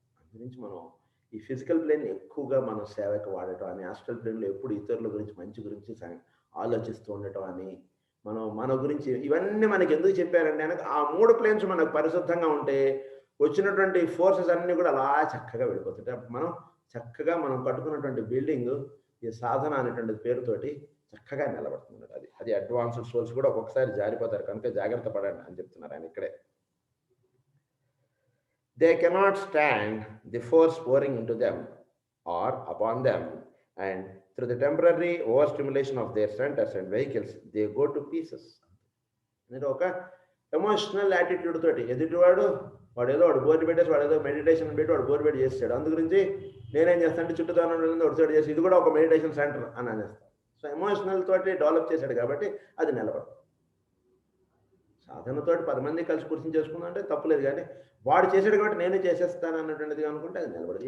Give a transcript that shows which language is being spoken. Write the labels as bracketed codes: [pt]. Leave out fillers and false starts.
[te] అందుగురించి మనం ఈ ఫిజికల్ ప్లేన్ ఎక్కువగా మనం సేవకు వాడటం అని, ఆస్ట్రల్ ప్లేన్లో ఎప్పుడు ఇతరుల గురించి మంచి గురించి ఆలోచిస్తూ ఉండటం అని, మన గురించి ఇవన్నీ మనకి ఎందుకు చెప్పారంటే కనుక ఆ 3 ప్లేన్స్ మనకు పరిశుద్ధంగా ఉంటే వచ్చినటువంటి ఫోర్సెస్ అన్నీ కూడా అలా చక్కగా వెళ్ళిపోతుంటాయి. అప్పుడు మనం కట్టుకున్నటువంటి బిల్డింగ్ ఈ సాధన అనేటువంటి పేరుతోటి చక్కగా నిలబడుతుంది. అది అడ్వాన్స్డ్ సోల్స్ కూడా ఒక్కొక్కసారి జారిపోతారు, కనుక జాగ్రత్త పడండి అని చెప్తున్నారు ఆయన ఇక్కడే. [en] They cannot stand the force pouring into them or upon them, and through the temporary overstimulation of their centers and vehicles, they go to pieces. [te] అంటే ఒక ఎమోషనల్ యాటిట్యూడ్ తోటి ఎదుటివాడు వాడు బోర్డు పెట్టేసి వాడు ఏదో మెడిటేషన్ పెట్టి వాడు బోర్డు పెట్టి చేస్తాడు. అందు గురించి నేనేం చేస్తానంటే చుట్టూ ఒక చోటు చేసి ఇది కూడా ఒక మెడిటేషన్ సెంటర్ అని అనేస్తాను. సో ఎమోషనల్ తోటి డెవలప్ చేశాడు కాబట్టి అది నిలబడదు. సాధనతోటి 10 మంది కలిసి కూర్చొని చేసుకుందాం అంటే తప్పులేదు, కానీ వాడు చేసాడు కాబట్టి నేను చేసేస్తాను అన్నటువంటిది అనుకుంటే అది నిలబడదు.